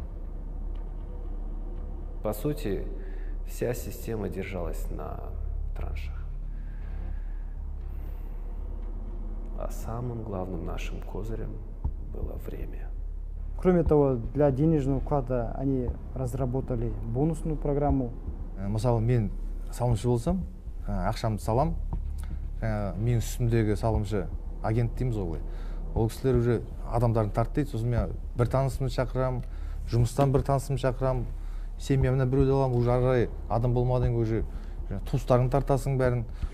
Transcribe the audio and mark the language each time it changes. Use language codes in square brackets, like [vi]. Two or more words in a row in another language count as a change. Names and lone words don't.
[ru] По сути, вся система держалась на траншах. А самым главным нашим козырем было время. Кроме того, для денежного вклада они разработали бонусную программу. [kk] Мысалы, мен салымшы болсам, ақшамды салам, мен үстімдегі салымшы агент дейміз ғой. Ол кісілер уже адамдарын тартты, сосын мен бір танысымды шақырам, жұмыстан бір танысымды шақырам, семьямнан біреуді аламын, уже ары адам болмадан уже туыстарын тартасың бәрін.